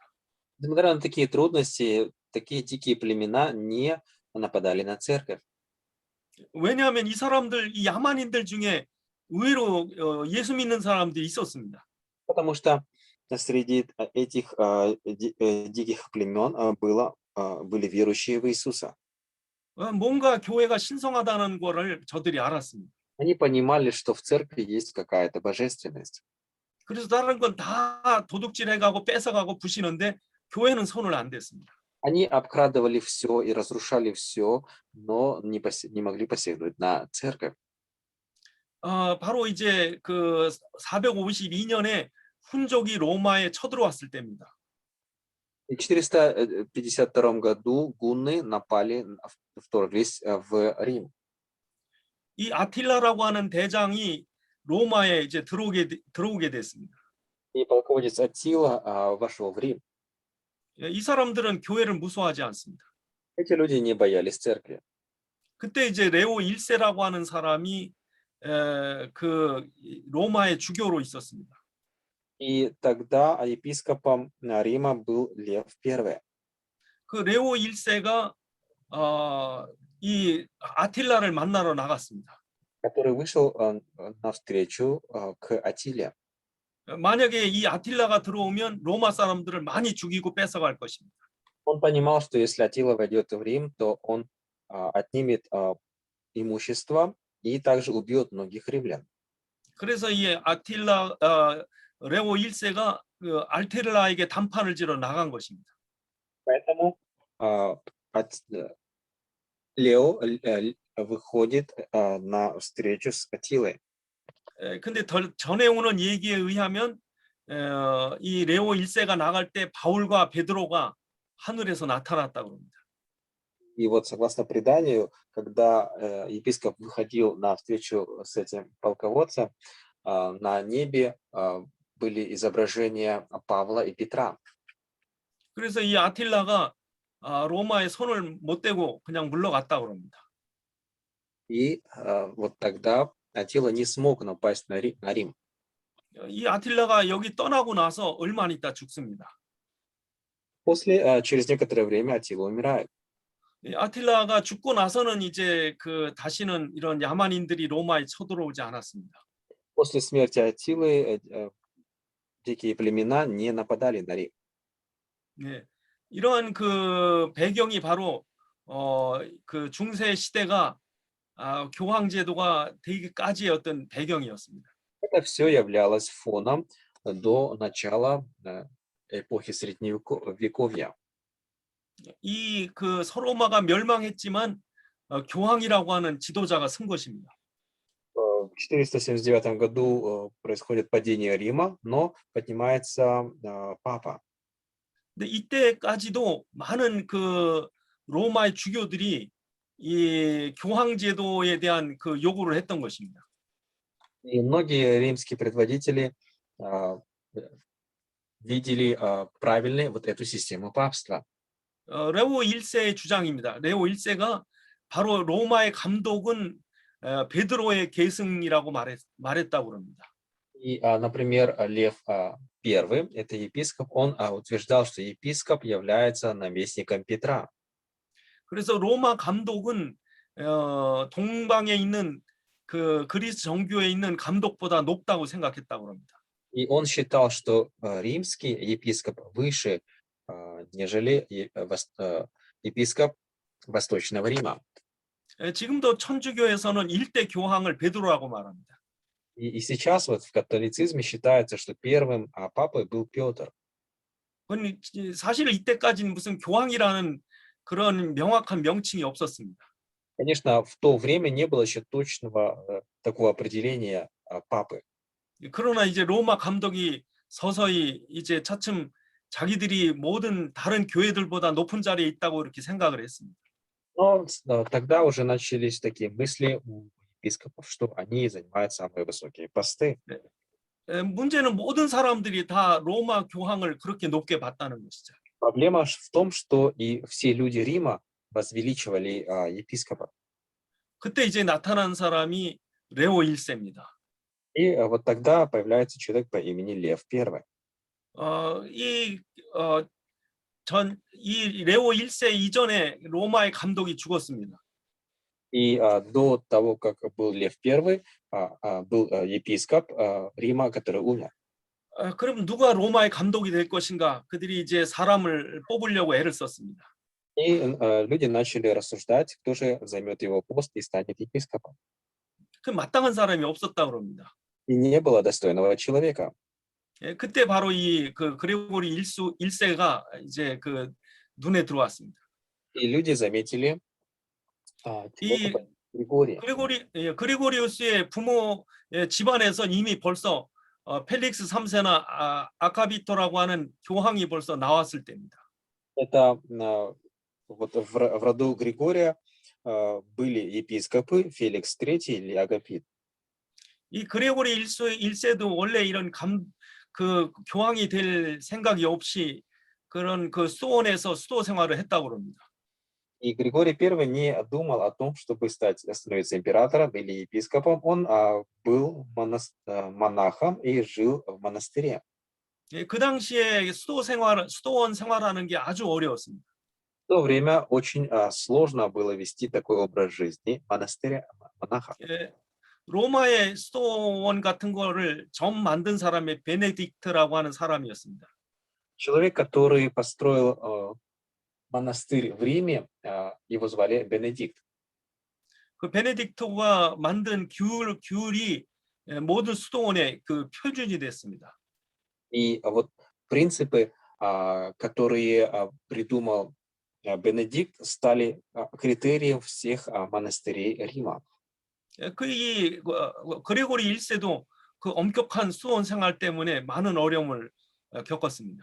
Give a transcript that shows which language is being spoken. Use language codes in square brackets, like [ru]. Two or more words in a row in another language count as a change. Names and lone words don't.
[ru] Несмотря на такие трудности, такие дикие племена не нападали на церковь. [ko] 왜냐하면 이 사람들, 이 야만인들 중에 의외로 예수 믿는 사람들이 있었습니다. [ru] Потому что среди этих диких племен были верующие в Иисуса. [ko] 뭔가 교회가 신성하다는 거를 저들이 알았습니다. [ru] Они понимали, что в церкви есть какая-то божественность. [ko] 그래서 다른 건 다 도둑질해가고 뺏어가고 부시는데 교회는 손을 안 댔습니다. [ru] Они обкрадывали все и разрушали все, но не могли посягнуть на церковь. [ko] 바로 이제 그 452년에 훈족이 로마에 쳐들어왔을 때입니다. [ru] В 452 году гунны вторглись в Рим. [ko] 이 아틸라라고 하는 대장이 로마에 이제 들어오게 됐습니다. [ru] И полководец Аттила вошел в Рим. [ko] 이 사람들은 교회를 무서워하지 않습니다. [ru] Эти люди не боялись церкви. [ko] 그때 이제 레오 1세라고 하는 사람이 그 로마의 주교로 있었습니다. [ru] И тогда епископом Рима был Лев I. [ko] 그 레오 1세가 이 아틸라를 만나러 나갔습니다. [ru] который вышел навстречу к Аттиле. [ko] 만약에 이 아틸라가 들어오면 로마 사람들을 많이 죽이고 뺏어갈 것입니다. [ru] Он понимал, что если Аттила войдет в Рим, то он отнимет имущество и также убьет многих римлян. [ko] 그래서 이 레오 1세가 그 아틸라에게 단판을 지러 나간 것입니다. [ru] Поэтому Лео выходит на встречу с Аттилой. [ko] 근데 전에 오는 얘기에 의하면 이 레오 1세가 나갈 때 바울과 베드로가 하늘에서 나타났다고 합니다. [ru] И вот согласно преданию, когда епископ выходил на встречу с этим полководцем, на небе были изображения Павла и Петра. [ko] 그래서 이 아틸라가 로마에 손을 못 대고 그냥 물러갔다고 합니다. [ru] И вот тогда Аттила не смог напасть на Рим. [ko] 이 아틸라가 여기 떠나고 나서 얼마 안 있다 죽습니다. [ru] Через некоторое время Аттила умирает. [ko] 아틸라가 죽고 나서는 이제 그 다시는 이런 야만인들이 로마에 쳐들어오지 않았습니다. [ru] После смерти Аттилы дикие племена не нападали на Рим. [ko] 네, 이러한 그 배경이 바로 그 중세 시대가 교황 제도가 되기까지의 어떤 배경이었습니다. [ru] Это все являлось фоном до начала эпохи Средневековья. [ko] 이 그 서로마가 멸망했지만 교황이라고 하는 지도자가 선 것입니다. [ru] В 479 году происходит падение Рима, но поднимается папа. [ko] 근데 이때까지도 많은 그 로마의 주교들이 이 교황 제도에 대한 그 요구를 했던 것입니다. [ru] И многие римские предводители видели правильной вот эту систему папства. [ko] 레오 1세의 주장입니다. 레오 1세가 바로 로마의 감독은 베드로의 계승이라고 말했다고 합니다. [ru] И, например, Лев I, это епископ, он утверждал, что епископ является наместником Петра. [ko] 그래서 로마 감독은 동방에 있는 그 그리스 정교에 있는 감독보다 높다고 생각했다고 합니다. [ru] И он считал, что римский епископ выше, нежели епископ Восточного Рима. [ko] 지금도 천주교에서는 일대 교황을 베드로라고 말합니다. [ru] И сейчас вот в католицизме считается, что первым папой был Петр. [ko] 사실 이때까지는 무슨 교황이라는 그런 명확한 명칭이 없었습니다. [ru] Конечно, в то время не было еще точного такого определения папы. [ko] 그러나 이제 로마 감독이 서서히 이제 차츰 자기들이 모든 다른 교회들보다 높은 자리에 있다고 이렇게 생각을 했습니다. [ru] Но тогда уже начались такие мысли у епископов, что они занимают самые высокие посты. [ko] 문제는 모든 사람들이 다 로마 교황을 그렇게 높게 봤다는 것이죠. [ru] Проблема в том, что и все люди Рима возвеличивали епископа. [ko] 그때 이제 나타난 사람이 레오 1세입니다. [ru] И вот тогда появляется человек по имени Лев I. [ko] 이 레오 1세 이전에 로마의 감독이 죽었습니다. [ru] И до того, как был Лев I, был епископ Рима, который умер. [ko] 그럼 누가 로마의 감독이 될 것인가? 그들이 이제 사람을 뽑으려고 애를 썼습니다. [ru] И люди начали рассуждать, кто же займет его пост и станет епископом. [ko] 그 마땅한 사람이 없었다고 합니다. [ru] И не было достойного человека. [ko] 그때 바로 이 그 그레고리 1세가 이제 그 눈에 들어왔습니다. [ru] И люди заметили человека по Григория. [ko] 그레고리우스의 부모 집안에서 이미 벌써 펠릭스 3세나 아카비토라고 하는 교황이 벌써 나왔을 때입니다. [ru] Это вот в роду Григория были епископы Феликс III или Агапит. [ko] 이 그레고리 1세도 원래 이런 그 교황이 될 생각이 없이 그런 그 수도원에서 수도 생활을 했다고 합니다. [ru] И Григорий I не думал о том, чтобы становиться императором или епископом. Он был монахом и жил в монастыре. [ko] 그 당시에 수도원 생활하는 게 아주 어려웠습니다. [ru] В то время очень сложно было вести такой образ жизни монастыря, монаха. [ko] 로마의 수도원 같은 거를 처음 만든 사람이 베네딕트라고 하는 사람이었습니다. [ru] Человек, который построил монастырь в Риме, его звали Бенедикт. [ko] 그 베네딕트가 만든 규율이 모든 수도원의 그 표준이 됐습니다. [ru] И вот принципы, которые придумал Бенедикт, стали критерием всех монастырей Рима. [ko] 그레고리 1세도 그 엄격한 수도원 생활 때문에 많은 어려움을 겪었습니다.